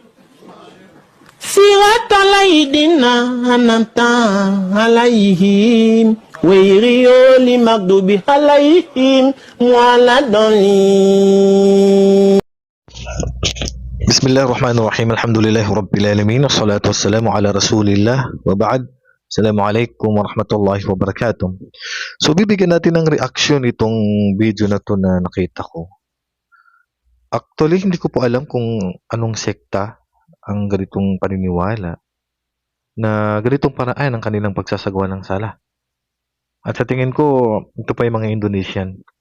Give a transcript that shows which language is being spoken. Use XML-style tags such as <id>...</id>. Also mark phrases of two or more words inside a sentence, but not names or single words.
<ar>صراط الذين أنعمت عليهم غير المغضوب عليهم ولا الضالين. بسم الله الرحمن الرحيم. الحمد لله رب العالمين والصلاة والسلام على رسول الله وبعد. السلام عليكم ورحمة الله وبركاته.</ar> <tl>So bibigyan natin ng reaction itong video na to na nakita ko. Actually, hindi ko po alam kung anong sekta ang ganitong paniniwala na ganitong paraan ang kanilang pagsasagawa ng sala. At sa tingin ko, ito pa yung mga Indonesian.</tl>